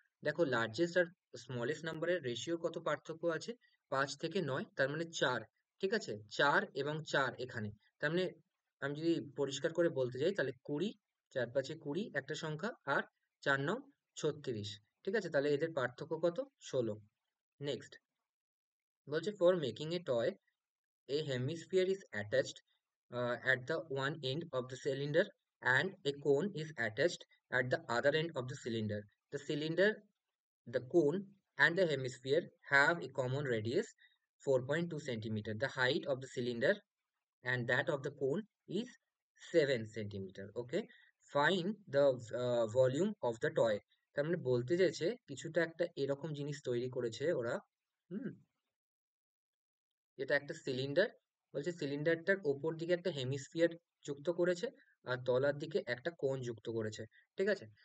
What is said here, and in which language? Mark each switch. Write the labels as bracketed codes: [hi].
[bn] দেখো, লার্জেস্ট আর স্মলেস্ট নাম্বারের রেশিও কত পার্থক্য আছে, 5 থেকে 9, তার মানে 4, ঠিক আছে। 4 এবং 4 এখানে, তার মানে আমি যদি পরিষ্কার করে বলতে যাই, তাহলে 20, 4 5 20 একটা সংখ্যা, আর 4 9 36, ঠিক আছে। তাহলে এদের পার্থক্য কত, 16। নেক্সট বলছে, [en] For making a toy a hemisphere is attached at the one end of the cylinder and a cone is attached at the other end of the cylinder. The cylinder, the cone, and the hemisphere have a common radius 4.2 centimeter. The height of the cylinder and that of the cone is 7 centimeter. Okay, find the volume of the toy. [bn] তার মানে বলতে চাইছে কিছুটা একটা এরকম জিনিস তৈরি করেছে ওরা। হুম, এটা একটা সিলিন্ডার। বলছে সিলিন্ডারটার ওপর দিকে একটা হেমিস্ফিয়ার যুক্ত করেছে, আর তলার দিকে একটা কোণ যুক্ত করেছে, ঠিক আছে।